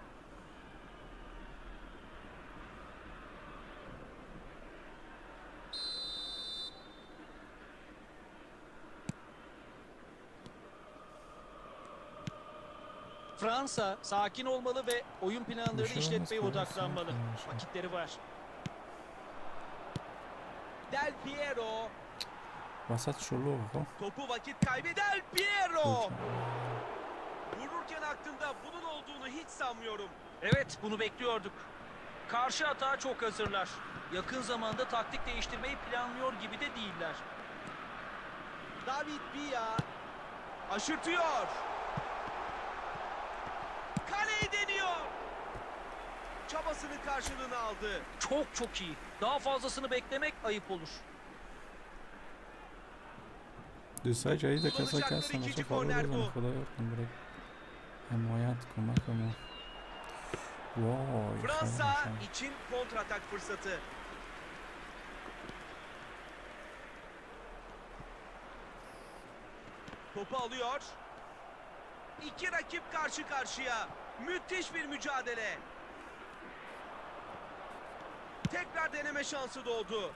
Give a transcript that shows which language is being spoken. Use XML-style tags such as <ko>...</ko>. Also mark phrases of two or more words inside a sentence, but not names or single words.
<tr>Fransa sakin olmalı ve oyun planlarını işletmeye odaklanmalı. Vakitleri var. Del Piero.</tr> <fa>وسط شلوغه خب.</fa> <tr>Topu vakit kaybı Del Piero. Vururken aklında bunun olduğunu hiç sanmıyorum. Evet, bunu bekliyorduk. Karşı atağa çok hazırlar. Yakın zamanda taktik değiştirmeyi planlıyor gibi de değiller. David Villa aşırtıyor. Kaleyi deniyor. Çabasının karşılığını aldı. Çok iyi. Daha fazlasını beklemek ayıp olur.</tr> <fa>دوستای جدید کسایی که</fa> <tr>Kullanacakları</tr> <fa>هستن</fa> <tr>ikinci</tr> <fa>واسه فالو</fa> <tr>korner</tr> <fa>بزنن</fa> <tr>bu.</tr> <fa>خدا یارتون بره حمایت کمک به ما وای</fa> <tr>Fransa</tr> <fa>خیلی</fa> <tr>için kontratak fırsatı. Topu alıyor. İki rakip karşı karşıya. Müthiş bir mücadele. Tekrar deneme şansı doğdu.</tr>